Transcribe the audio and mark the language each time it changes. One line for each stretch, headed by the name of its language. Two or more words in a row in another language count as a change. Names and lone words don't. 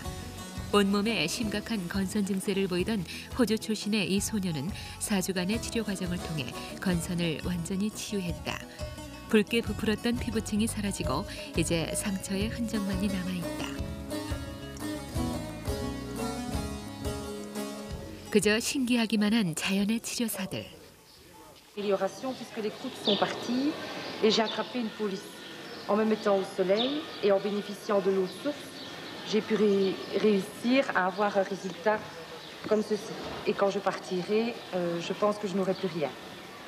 Korean: 온몸에 심각한 건선 증세를 보이던 호주 출신의 이 소녀는 4주간의 치료 과정을 통해 건선을 완전히 치유했다. 붉게 부풀었던 피부층이 사라지고 이제 상처의 흔적만이 남아있다. 그저 신기하기만 한 자연의 치료사들.
French: Amélioration puisque les croûtes sont parties et j'ai attrapé une police. En me mettant au soleil et en bénéficiant de l'eau de source, j'ai pu réussir à avoir un résultat comme ceci. Et quand je partirai, je pense que je n'aurai plus rien.